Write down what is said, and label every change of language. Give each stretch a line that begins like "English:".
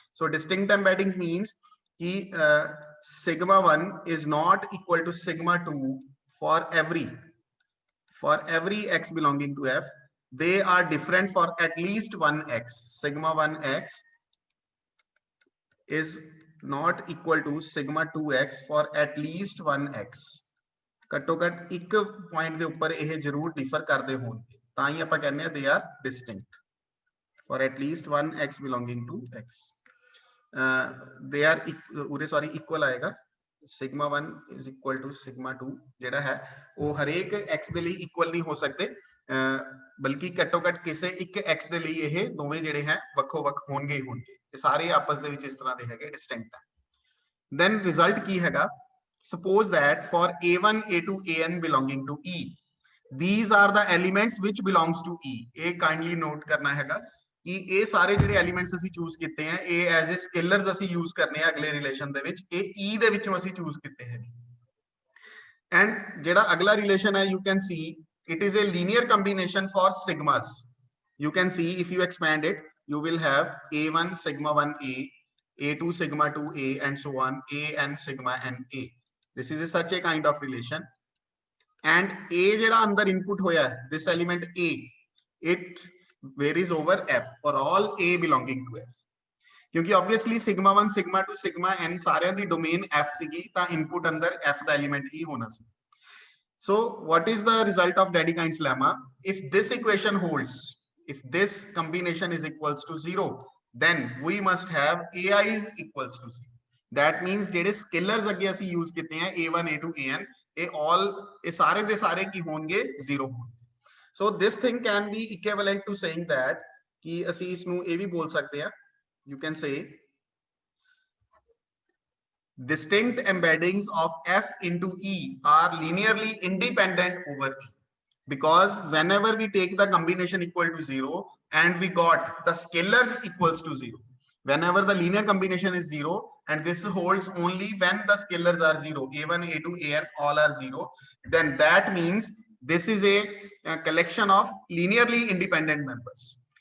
English: So distinct embeddings means कि sigma 1 is not equal to sigma 2 for every x belonging to f. They are different for at least one x. Sigma 1x is not equal to sigma 2x for at least one x.
Punjabi: ਘੱਟੋ ਘੱਟ ਇੱਕ point ਦੇ ਉੱਪਰ ਇਹ ਜ਼ਰੂਰ differ ਕਰਦੇ ਹੋਣਗੇ ਤਾਂ ਹੀ ਆਪਾਂ ਕਹਿੰਦੇ ਆ
English: they are distinct for at least one x belonging to x.
Punjabi: They are ਉਰੇ ਸੌਰੀ ਇਕੁਅਲ ਆਏਗਾ
English: sigma 1 is equal to sigma 2
Punjabi: ਜਿਹੜਾ ਹੈ ਉਹ ਹਰੇਕ x ਦੇ ਲਈ ਇਕੁਅਲ ਨਹੀਂ ਹੋ ਸਕਦੇ ਬਲਕਿ ਘੱਟੋ ਘੱਟ ਕਿਸੇ ਇੱਕ x ਦੇ ਲਈ ਇਹ ਦੋਵੇਂ ਜਿਹੜੇ ਹੈ ਵੱਖੋ ਵੱਖ ਹੋਣਗੇ ਇਹ ਸਾਰੇ ਆਪਸ ਦੇ ਵਿੱਚ ਇਸ ਤਰ੍ਹਾਂ ਦੇ ਹੈਗੇ ਡਿਸਟਿੰਕਟ ਹੈ then result ਕੀ ਹੈਗਾ
English: suppose that for a1 a2 an belonging to e
Punjabi: these are the elements which belongs to e. ਇਹ kindly note ਕਰਨਾ ਹੈਗਾ ਕਿ ਇਹ ਸਾਰੇ ਜਿਹੜੇ ਐਲੀਮੈਂਟਸ ਅਸੀਂ ਚੂਜ਼ ਕੀਤੇ ਆ ਇਹ ਐਜ਼ ਅ ਸਕੇਲਰਸ ਅਸੀਂ ਯੂਜ਼ ਕਰਨੇ ਆ ਅਗਲੇ ਰਿਲੇਸ਼ਨ ਦੇ ਵਿੱਚ ਇਹ e ਦੇ ਵਿੱਚੋਂ ਅਸੀਂ ਚੂਜ਼ ਕੀਤੇ ਹੈ ਐਂਡ ਜਿਹੜਾ ਅਗਲਾ ਰਿਲੇਸ਼ਨ ਹੈ
English: you can see it is a linear combination for sigmas. You can see if you expand it you will have a1 sigma 1 a2 sigma 2 a and so on a and sigma n a. This is such a kind of relation and a
Punjabi: ਜਿਹੜਾ ਅੰਦਰ input ਹੋਇਆ ਹੈ
English: this element a it varies over f for all a belonging to f ਕਿਉਂਕਿ obviously sigma 1 sigma 2 sigma n
Punjabi: ਸਾਰਿਆਂ ਦੀ domain f ਸੀਗੀ ਤਾਂ input ਅੰਦਰ f ਦਾ element ਹੀ ਹੋਣਾ ਸੀ.
English: So what is the result of Dedekind's lemma? If this equation holds, if this combination is equals to 0, then we must have ai is equals to 0.
Punjabi: That means ਜਿਹੜੇ scalars ਅੱਗੇ ਅਸੀਂ use ਕੀਤੇ ਆ a1 a2 an ਇਹ all ਇਹ ਸਾਰੇ ਦੇ ਸਾਰੇ ਕੀ ਹੋਣਗੇ 0 ਹੋਣਗੇ.
English: So this thing can be equivalent to saying that
Punjabi: ਕਿ ਅਸੀਂ ਇਸ ਨੂੰ ਇਹ ਵੀ ਬੋਲ ਸਕਦੇ ਆ
English: you can say distinct embeddings of f into e are linearly independent over e because whenever we take the combination equal to 0 and we got the scalars equals to 0, whenever the linear combination is 0 and this holds only when the scalars are 0 a1 a2 an all are 0 then that means this is a collection of linearly independent members.